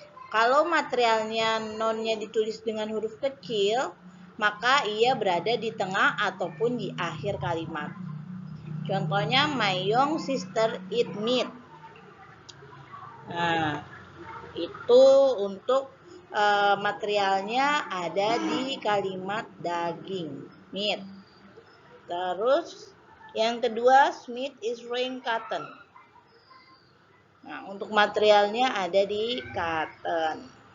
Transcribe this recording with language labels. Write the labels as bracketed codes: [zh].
[id] Kalau materialnya nounnya ditulis dengan huruf kecil, maka ia berada di tengah ataupun di akhir kalimat. Contohnya, [en] my young sister eat meat. [id] Nah, itu untuk materialnya ada di kalimat daging, meat. Terus yang kedua, [en] Smith is wearing cotton. [id] Nah, untuk materialnya ada di cotton.